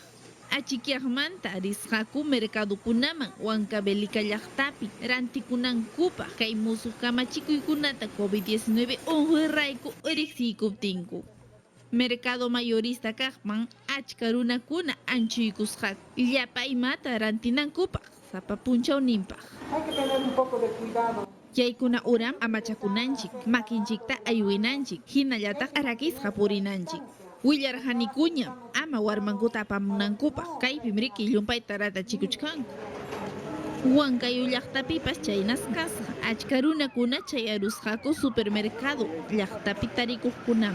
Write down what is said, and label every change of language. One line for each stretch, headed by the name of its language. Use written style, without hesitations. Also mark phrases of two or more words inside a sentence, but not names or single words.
Quechua: Achikiaqmanta risqaku mercadokunaman Huancavelica llaqtapi rantikunankupaq kay musuq kamachikuykunata COVID-19 unquyrayku riqsiykuptinku.
Spanish: Mercado mayorista
Quechua: kaqman achka runakuna anchuykusqaku llapa imata rantinankupaq sapa punchawninpaq.
Spanish: Hay que tener un poco de cuidado.
Quechua: Yaykuna uram amachakunanchik, makinchikta ayuinanchik, hinallataq arakisqa purinanchik. Willarhanikuña ama warmankuta apamunankupaq kaypim riki llumpayta ratachikuchkanku. Huancayo llaqtapipas chaynasqasqa achka runakuna chayarusqaku supermercado llaqtapi tarikuqkunaman.